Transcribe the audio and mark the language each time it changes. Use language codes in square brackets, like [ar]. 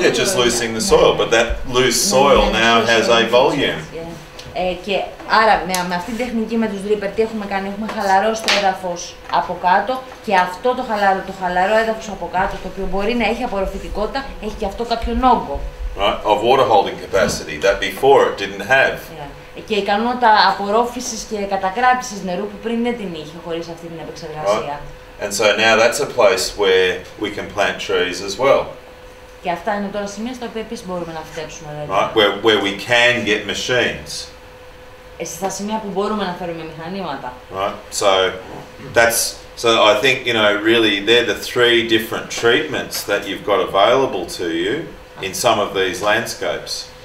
[en] Yeah, just losing the soil, but that loose soil now has a volume. [el] Και άρα με αυτή την τεχνική με τους dripper τι έχουμε κάνει, έχουμε χαλαρώσει το έδαφος από κάτω και αυτό το χαλαρό έδαφος από κάτω, το οποίο μπορεί να έχει απορροφητικότητα, έχει και αυτό κάποιον όγκο. [en] Right, of water holding capacity that before it didn't have. [el] Και ικανότητα απορρόφησης και κατακράτησης νερού που πριν δεν την είχε χωρίς αυτή την επεξεργασία. [en] Right. And so now that's a place where we can plant trees as well. [el] Και αυτά είναι τώρα σημεία στα οποία επίσης μπορούμε να φυτέψουμε. [en] Right, where we can get machines. [el] Στα σημεία που μπορούμε να φέρουμε μηχανήματα. [en] Right, so I think, you know, really they're the three different treatments that you've got available to you in some of these landscapes.